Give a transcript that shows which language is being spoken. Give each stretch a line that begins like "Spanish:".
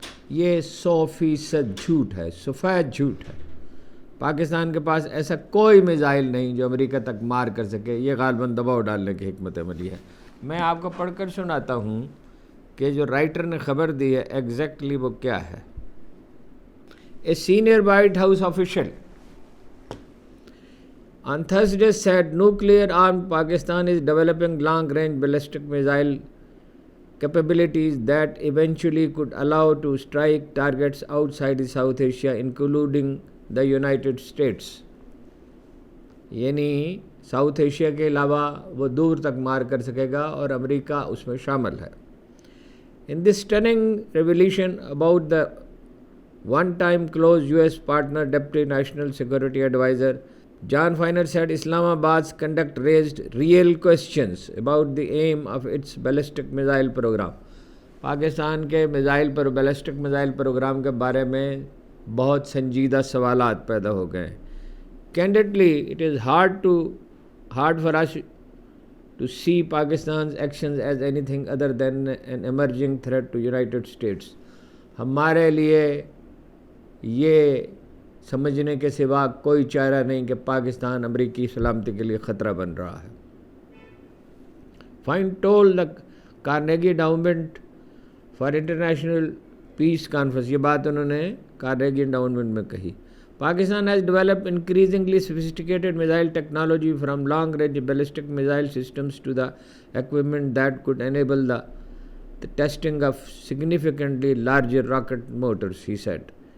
Urdu: یہ 100% جھوٹ ہے, سفید جھوٹ ہے. پاکستان کے پاس ایسا کوئی میزائل نہیں جو امریکہ تک مار کر سکے. یہ غالباً دباؤ ڈالنے کی حکمت عملی ہے. میں آپ کو پڑھ کر سناتا ہوں کہ جو رائٹر نے خبر دی ہے ایگزیکٹلی وہ کیا ہے.
English: A senior White House official on Thursday said nuclear-armed Pakistan is developing long-range ballistic missile capabilities that eventually could allow to strike targets outside South Asia, including the United States.
Urdu: یعنی south Asia کے علاوہ وہ دور تک مار کر سکے گا اور امریکہ اس میں شامل ہے.
English: In this stunning revelation about the one-time close US partner Deputy National Security Advisor John Feiner said Islamabad's conduct raised real questions about the aim of its ballistic missile program.
Urdu: Pakistan کے بیلسٹک میزائل پروگرام کے بارے میں بہت سنجیدہ سوالات پیدا ہو گئے.
English: Candidly, it is hard for us to see Pakistan's actions as anything other than an emerging threat to United States.
Urdu: ہمارے لیے یہ سمجھنے کے سوا کوئی چارہ نہیں کہ پاکستان امریکی سلامتی کے لیے خطرہ بن رہا ہے.
English: Fine told the Carnegie Endowment for International Peace Conference,
Urdu: یہ بات انہوں نے کارنیگی انڈاؤنمنٹ میں کہی.
English: Pakistan has developed increasingly sophisticated missile technology from long-range ballistic missile systems to the equipment that could enable the testing of significantly larger rocket motors, he said.